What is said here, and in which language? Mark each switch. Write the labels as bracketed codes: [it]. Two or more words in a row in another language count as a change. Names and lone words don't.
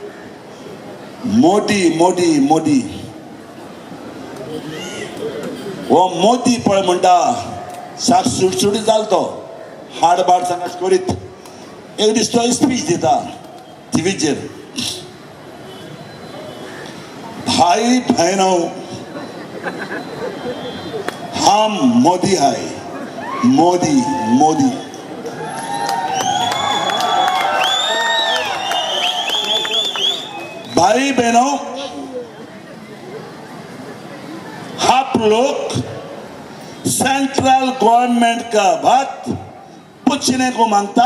[kok] मोदी हो मोदी पळय म्हणटा साक सुटसुटीत जालो तो हाडबाड सांगात करीत एक दीस तो स्पीच दिता टीव्हीचेर [hi] भाई बहनों हम मोदी है मोदी मोदी भाई बहनों, आप लोग [en] central government [hi] का बात पूछने को मांगता।